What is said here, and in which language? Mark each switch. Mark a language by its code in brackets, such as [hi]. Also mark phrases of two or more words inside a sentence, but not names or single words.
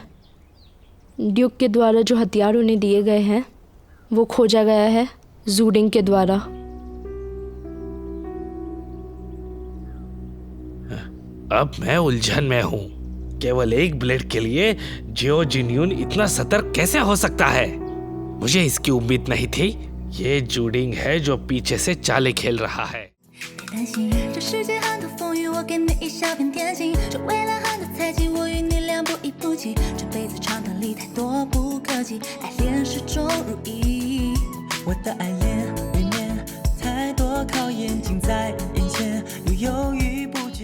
[hi] ड्यूक के द्वारा जो हथियार उन्हें दिए गए हैं वो खोजा गया है जूडिंग के द्वारा। अब मैं उलझन में हूँ। केवल एक बुलेट के लिए जियो जिन्यून इतना सतर्क कैसे हो सकता है? मुझे इसकी उम्मीद नहीं थी। ये जूडिंग है जो पीछे से चालें खेल रहा है। [zh] 担心，这世界很多风雨，我给你一小片天晴。这未来很多猜忌，我与你俩不离不弃。这辈子长短里太多不可及，爱恋始终如一。我的爱恋里面太多考验近在眼前，又犹豫不